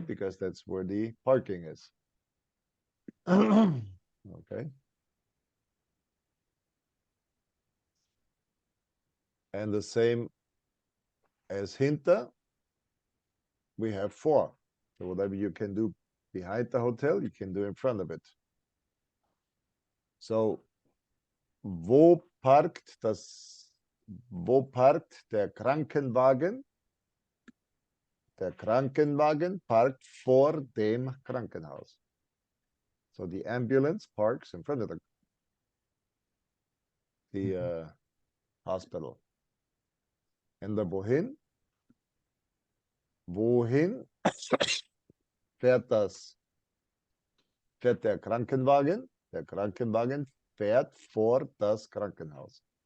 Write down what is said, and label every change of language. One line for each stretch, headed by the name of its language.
English: Because that's where the parking is. Okay. And the same as hinter, we have for. So whatever you can do behind the hotel, you can do in front of it.
German: So wo parkt der Krankenwagen? Der Krankenwagen parkt vor dem Krankenhaus.
English: So the ambulance parks in front of the hospital. And the wohin?
German: Wohin fährt der Krankenwagen? Der Krankenwagen fährt vor das Krankenhaus.